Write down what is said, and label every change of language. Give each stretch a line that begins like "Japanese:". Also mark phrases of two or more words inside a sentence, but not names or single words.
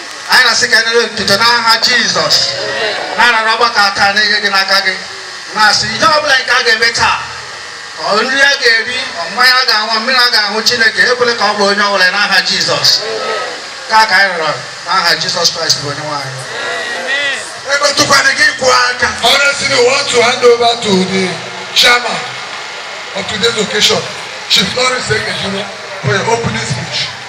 Igbo: Anyị na-asị ka e nyere otuto n'aha Jizọs. Na-arara ọgbakọ a taa n'ihe gị n'aka gị. Na-asị ihe ọ bụla nke a ga-eme taa, ọ nri a ga-eri, ọ mmanya a ga-aṅụ, mmiri a ga-aṅụ, Chineke, ekwela ka ọ bụ onye ọ bụla n'aha Jizọs. Nke a ka anyị rịọrọ n'aha Jizọs Kraịst bụ onye nwe anyị. Emetụkwana gị kwụọ aka.
English: Honestly, we want to hand over to the chairman of today's occasion, Chief Lawrence Ekejiro, for your opening speech.